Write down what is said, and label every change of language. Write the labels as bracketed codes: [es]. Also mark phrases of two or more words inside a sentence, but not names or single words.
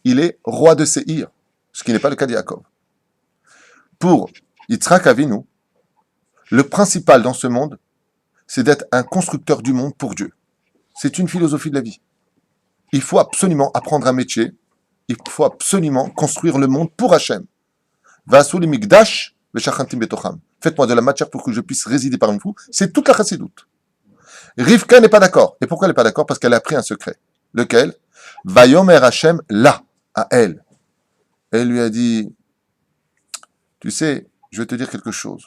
[fr] Il est roi de Séhir, ce qui n'est pas le cas de Yaakov. Pour Yitzhak Avinu, le principal dans ce monde, c'est d'être un constructeur du monde pour Dieu. C'est une philosophie de la vie. Il faut absolument apprendre un métier, il faut absolument construire le monde pour Hachem. [he] ועשו לי מקדש ושכנתי בתוכם. [fr] Faites-moi de la matière pour que je puisse résider parmi vous. C'est toute la chassidoute. Rivka n'est pas d'accord. Et pourquoi elle n'est pas d'accord? Parce qu'elle a appris un secret. Lequel? [he] ויאמר השם [fr] là, à elle. Elle lui a dit, tu sais, je vais te dire quelque chose.